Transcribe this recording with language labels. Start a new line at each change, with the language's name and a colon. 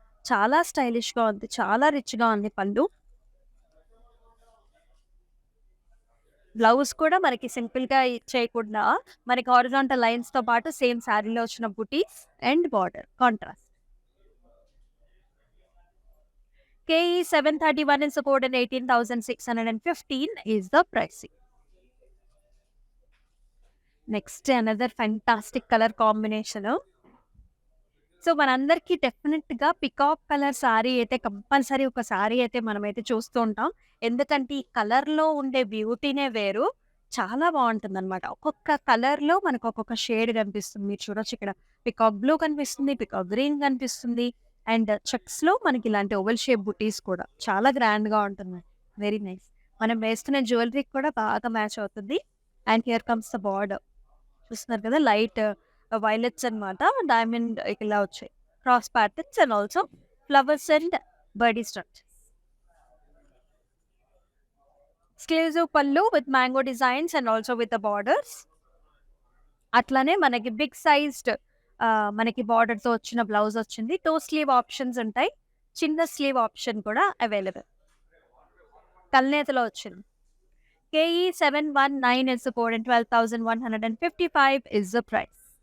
Telugu: చాలా స్టైలిష్ గా ఉంది, చాలా రిచ్ గా ఉంది పళ్ళు. బ్లౌజ్ కూడా మనకి సింపుల్ గా చేయకుండా మనకి హారిజాంటల్ లైన్స్ తో పాటు సేమ్ శారీలో వచ్చిన బుటీస్ and border contrast.
English: KE731 is the code and 18,615 is the pricing.
Telugu: Next another fantastic colour combination. So మనందరికి డెఫినెట్ గా పికాక్ కలర్ సారీ అయితే కంపల్సరీ ఒక సారీ అయితే మనమైతే చూస్తూ ఉంటాం. ఎందుకంటే ఈ కలర్ లో ఉండే బ్యూటీనే వేరు, చాలా బాగుంటుంది అనమాట. ఒక్కొక్క కలర్ లో మనకు ఒక్కొక్క షేడ్ కనిపిస్తుంది. మీరు చూడొచ్చు, ఇక్కడ పికాక్ బ్లూ కనిపిస్తుంది, పికాక్ గ్రీన్ కనిపిస్తుంది. అండ్ చెక్స్ లో మనకి ఇలాంటి ఓవల్ షేప్ బుటీస్ కూడా చాలా గ్రాండ్ గా ఉంటుంది, వెరీ నైస్. మనం వేస్తున్న జ్యువెలరీ కూడా బాగా మ్యాచ్ అవుతుంది.
English: And here comes the border.
Telugu: చూస్తున్నారు కదా, లైట్ వైలెట్స్ అన్నమాట, డైమండ్ ఇలా వచ్చాయి cross patterns and also flowers and Birdie structures. Exclusive పళ్ళు with mango designs and also with the borders. అట్లానే మనకి బిగ్ సైజ్డ్ మనకి బార్డర్ తో వచ్చిన బ్లౌజ్ వచ్చింది. 2 స్లీవ్ ఆప్షన్స్ ఉంటాయి, చిన్న స్లీవ్ ఆప్షన్ కూడా అవైలబుల్. కల్నేతలో వచ్చింది.
English: KE719 is the code and 12,155 is the price.